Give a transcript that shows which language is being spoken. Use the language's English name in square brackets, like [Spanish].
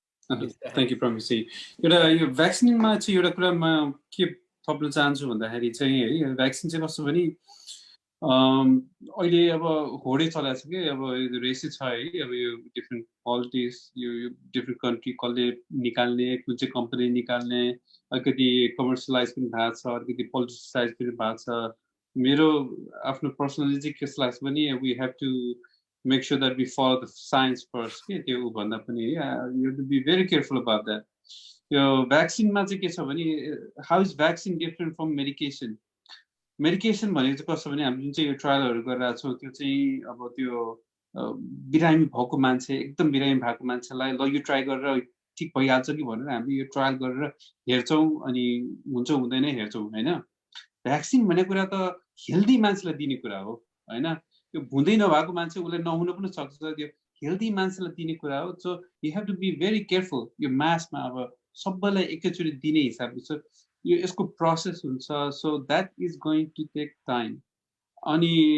[Nepali] Thank you promise एउटा यो भ्याक्सिनमा चाहिँ एउटा कुरा म के थप्न चाहन्छु भन्दाखेरि चाहिँ है भ्याक्सिन चाहिँ कस्तो भने अहिले अब होडै चलाएको छ कि अब रेसै छ है अब यो डिफ्रेन्ट पोलिटिक्स यो डिफ्रेन्ट कन्ट्री कसले निकाल्ने कुन चाहिँ कम्पनी निकाल्ने अलिकति कमर्सियलाइज पनि भएको छ अलिकति पोलिटिसाइज पनि भएको छ मेरो आफ्नो पर्सनली चाहिँ के लाग्छ भने [English] We have to make sure that we follow the science first. You have to be very careful about that. Vaccine how is vaccine different from medication? Medication is because of trial about your [Nepali] बिरामी भएको मान्छे एकदम बिरामी भएको मान्छेलाई ल यो try गरेर ठीक भइहाल्छ कि भनेर हामी यो ट्रायल गरेर हेर्छौं अनि हुन्छ हुँदैन हेर्छौं हैन भ्याक्सिन भन्ने कुरा त हेल्दी मान्छेलाई दिने कुरा हो हैन यो हुँदै नभएको मान्छे उले नहुन पनि सक्छ त्यो हेल्दी मान्छेलाई दिने कुरा हो [English] so you have to be very careful [Nepali] यो मासमा अब सबैलाई एकैचोटी दिने हिसाबले छ यो यसको प्रोसेस हुन्छ [English] so that is going to take time [Nepali] अनि